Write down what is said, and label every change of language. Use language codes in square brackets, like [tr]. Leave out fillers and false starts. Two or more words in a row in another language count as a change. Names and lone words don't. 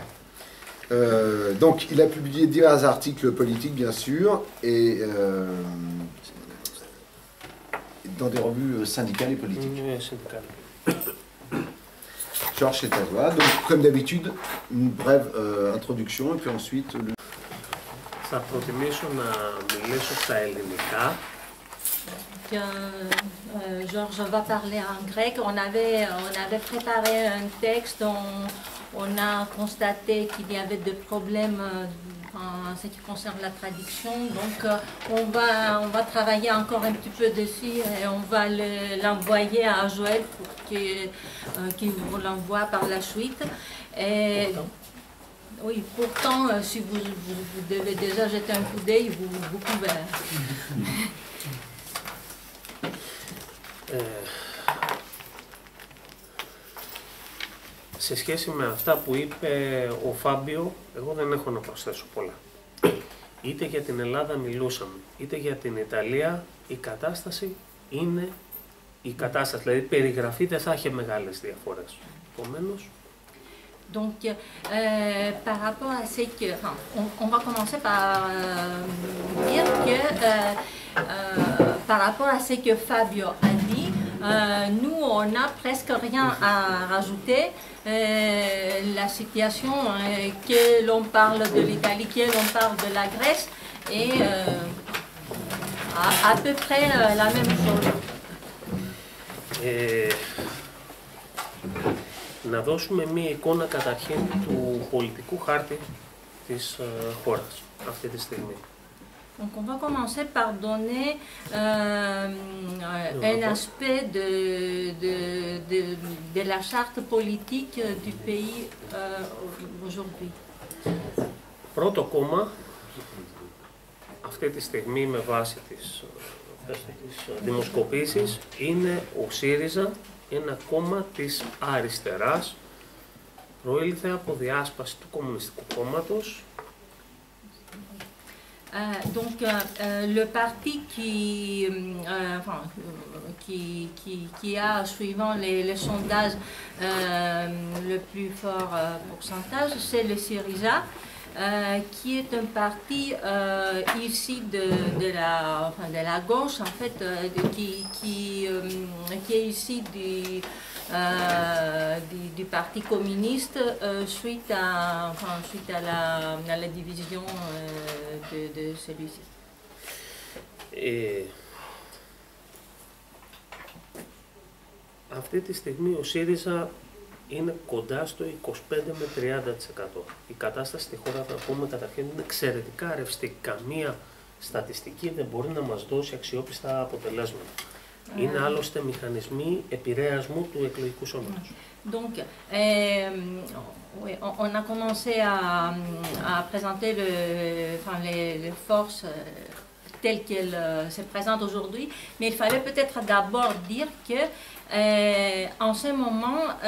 [fr] Donc, il a publié divers articles politiques, bien sûr, et dans des revues syndicales et politiques. Oui, syndical. Georges, c'est à toi. Donc, comme d'habitude, une brève introduction, et puis ensuite... [el] Θα προτιμήσω να μιλήσω στα ελληνικά. [fr] Georges va parler en grec. On avait préparé un texte, on a constaté qu'il y avait des problèmes en ce qui concerne la traduction. Donc on va travailler encore un petit peu dessus et on va l'envoyer à Joël pour qu'il vous l'envoie par la suite. Et, oui, pourtant, si vous devez déjà jeter un coup d'œil, vous pouvez. [el] Σε σχέση με αυτά που είπε ο Φάμπιο, εγώ δεν έχω να προσθέσω πολλά. Είτε για την Ελλάδα μιλούσαμε, είτε για την Ιταλία, η κατάσταση είναι η κατάσταση. Δηλαδή, περιγραφή δεν θα έχει μεγάλες διαφορές. Επομένως, [fr] Donc, par rapport à ce que... Enfin, on va commencer par dire que par rapport à ce que Fabio a dit, nous, on n'a presque rien à rajouter. La situation, que l'on parle de l'Italie, que l'on parle de la Grèce, est à peu près la même chose. [el] Να δώσουμε μία εικόνα καταρχήν του πολιτικού χάρτη της χώρας αυτή τη στιγμή. [fr] Donc on va commencer par donner un aspect de la charte politique du pays aujourd'hui. [el] Πρώτο κόμμα, αυτή τη στιγμή με βάση τις δημοσκοπήσεις, είναι ο ΣΥΡΙΖΑ, ένα κόμμα της αριστεράς, προήλθε από διάσπαση του Κομμουνιστικού Κόμματος. [fr] Donc le parti qui a, suivant les sondages, le plus fort pourcentage, c'est le Syriza. qui est un parti ici de la gauche, en fait, qui est ici du Parti communiste suite à la division de celui-ci. [el] Αυτή τη στιγμή ο ΣΥΡΙΖΑ είναι κοντά στο 25 με 30%. Η κατάσταση στη χώρα, θα πούμε καταρχήν, είναι εξαιρετικά ρευστή. Καμία στατιστική δεν μπορεί να μας δώσει αξιόπιστα αποτελέσματα. Είναι άλλωστε μηχανισμοί επηρεασμού του εκλογικού σώματος. [fr] Donc, on a commencé à présenter les forces telles qu'elles se présentent aujourd'hui, mais il fallait peut-être d'abord dire que en ce moment,